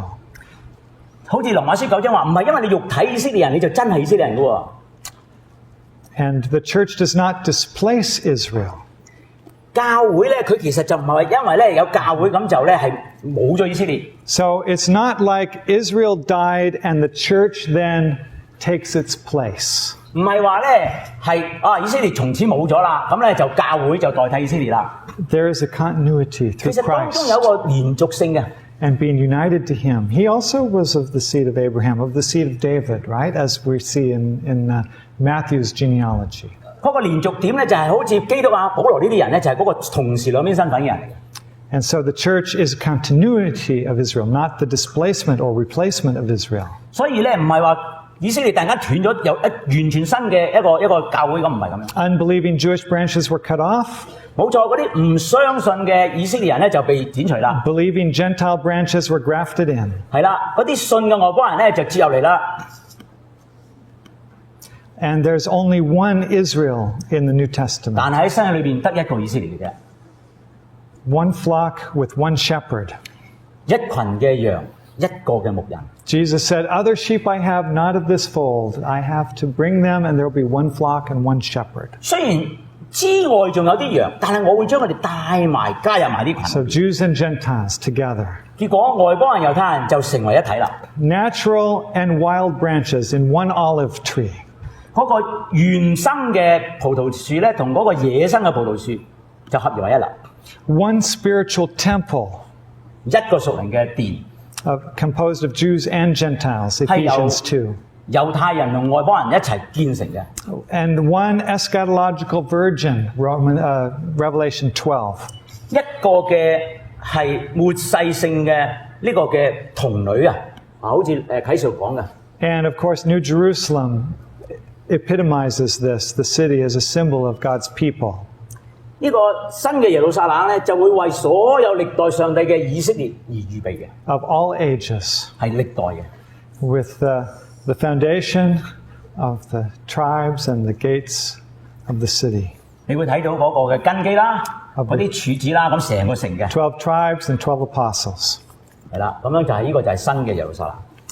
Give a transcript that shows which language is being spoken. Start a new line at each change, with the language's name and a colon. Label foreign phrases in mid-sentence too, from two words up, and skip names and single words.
Cantonese: 好似羅馬書9章話，唔係因為你肉體以色列人，你就真係以色列人㗎喎。
English: And the church does not displace Israel.
Cantonese: 教會咧，佢其實就唔係因為咧有教會咁就咧係冇咗以色列。
English: So it's not like Israel died and the church then takes its place.
Cantonese: 唔係話咧係以色列從此冇咗啦，咁咧就教會就代替以色列啦。
English: There is a continuity
Cantonese: 其
English: through
Cantonese: 實當中 Christ 有個連續性嘅。
English: and being united to him. He also was of the seed of Abraham, of the seed of David, right? As we see in Matthew's genealogy.
Cantonese: 嗰個連續點咧就係好似基督啊、保羅呢啲人咧就係嗰個同時兩邊身份嘅人嚟嘅。
English: And so the church is a continuity of Israel, not the displacement or replacement of Israel.
Cantonese: 所以咧唔係話以色列突然間斷咗有完全新嘅一個教會咁，唔係咁樣。
English: Unbelieving Jewish branches were cut off.
Cantonese: 冇錯，嗰啲唔相信嘅以色列人咧就被剪除啦。
English: Believing Gentile branches were grafted in.
Cantonese: 係啦，嗰啲信嘅外邦人咧就接入嚟啦。
English: And there's only one Israel in the New Testament.
Cantonese: 但係喺新約裏邊得一個以色列嘅啫，
English: One flock with one shepherd.
Cantonese: 一群嘅羊，一個嘅牧人。
English: Jesus said, Other sheep I have not of this fold. I have to bring them, and there will be one flock and one shepherd.
Cantonese: 雖然之外仲有啲羊，但係我會將佢哋帶埋加入埋啲群。
English: So Jews and Gentiles together.
Cantonese: 結果外邦人、猶太人就成為一體啦。
English: Natural and wild branches in one olive tree.
Cantonese: 嗰個原生嘅葡萄樹咧，同嗰個野生嘅葡萄樹就合而為一啦。
English: One spiritual temple
Cantonese: 一個屬靈嘅殿，
English: composed of Jews and Gentiles, Ephesians 2.
Cantonese: 猶太人同外邦人一齊建成嘅。
English: And one eschatological virgin, Revelation 12.
Cantonese: 一個嘅係末世性嘅呢個嘅童女啊，好似啟示錄講嘅。
English: And of course, New Jerusalem epitomizes this. The city is a symbol of God's people.
Cantonese: 呢個新嘅耶路撒冷咧，就會為所有歷代上帝嘅以色列而預備嘅，
English: Of all ages,
Cantonese: 係歷代嘅。
English: with the foundation of the tribes and the gates of the city.
Cantonese: 你會睇到嗰個嘅根基啦，嗰啲柱子啦，咁成個城嘅
English: 12 tribes and 12 apostles.
Cantonese: 係啦，咁樣就係呢個就係新嘅耶路撒冷。